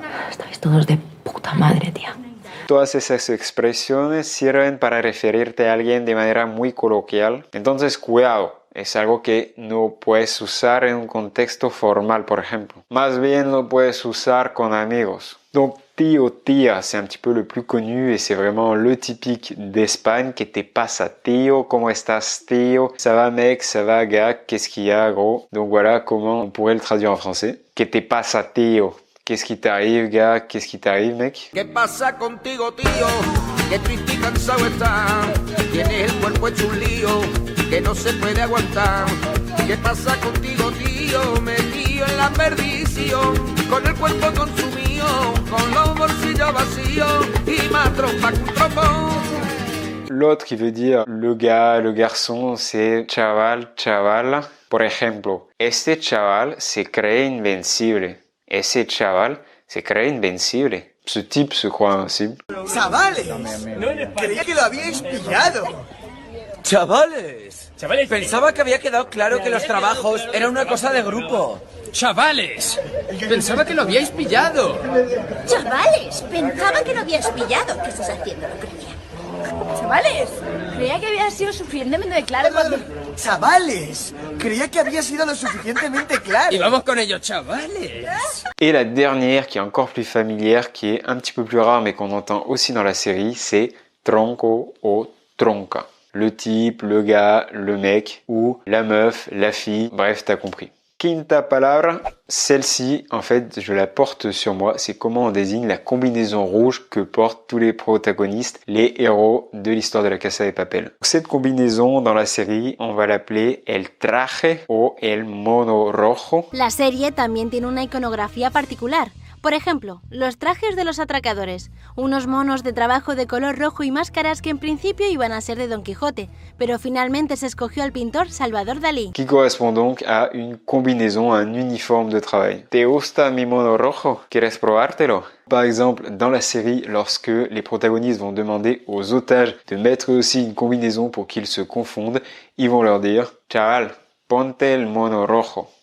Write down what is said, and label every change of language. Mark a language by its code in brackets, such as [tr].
[es] Estáis todos de puta madre, tía. Todas esas expresiones sirven para referirte a alguien de manera muy coloquial. Entonces, cuidado, es algo que no puedes usar en un contexto formal, por ejemplo. Más bien lo puedes usar con amigos. [fr] Donc, tío, tía, c'est un petit peu le plus connu et c'est vraiment le typique d'Espagne. [es] Que te pasa, tío? ¿Cómo estás, tío? [fr] Ça va, mec? Ça va, gars? Qu'est-ce qu'il y a, gros? Donc voilà comment on pourrait le traduire en français. [es] Que te pasa, tío? [fr] Qu'est-ce qui t'arrive, gars? Qu'est-ce qui t'arrive, mec? [es] ¿Qué pasa contigo, tío? Que triste y cansado estás. Tienes el cuerpo hecho un lío que no se puede aguantar. ¿Qué pasa contigo, tío? Metido en la perdición, con el cuerpo consumido, con los bolsillos vacíos y más trompa que un trombón. [fr] L'autre qui veut dire le gars, le garçon, c'est chaval, chavala. [es] Por ejemplo, este chaval se cree invencible. Ese chaval se cree invencible. [fr] Ce type se croit invincible. [es] ¡Chavales! Creía que lo habíais pillado. ¡Chavales! Pensaba que había quedado claro que los trabajos eran una cosa de grupo. ¡Chavales! Pensaba que lo habíais pillado. ¡Chavales! Pensaba que lo habíais pillado. ¿Qué estás haciendo? Lo creía. ¡Chavales! Creía que había sido suficientemente claro cuando... ¡Chavales! Creía que había sido lo suficientemente claro. Y vamos con ello, chavales. [fr] Et la dernière, qui est encore plus familière, qui est un petit peu plus rare, mais qu'on entend aussi dans la série, c'est tronco o tronca. Le type, le gars, le mec, ou la meuf, la fille, bref, t'as compris. [es] Quinta palabra, [fr] celle-ci, en fait, je la porte sur moi. C'est comment on désigne la combinaison rouge que portent tous les protagonistes, les héros de l'histoire de La Casa de Papel. Cette combinaison, dans la série, on va l'appeler [es] el traje o el mono rojo. La serie también tiene una iconografía particular. Por ejemplo, los trajes de los atracadores, unos monos de trabajo de color rojo y máscaras que en principio iban a ser de Don Quijote, pero finalmente se escogió al pintor Salvador Dalí. [fr] Qui correspond donc à une combinaison, à un uniforme de travail. [es] ¿Te gusta mi mono rojo? ¿Quieres probártelo? [fr] Par exemple, dans la série, lorsque les protagonistes vont demander aux otages de mettre aussi une combinaison pour qu'ils se confondent, ils vont leur dire « [es] Chaval, ponte el mono rojo.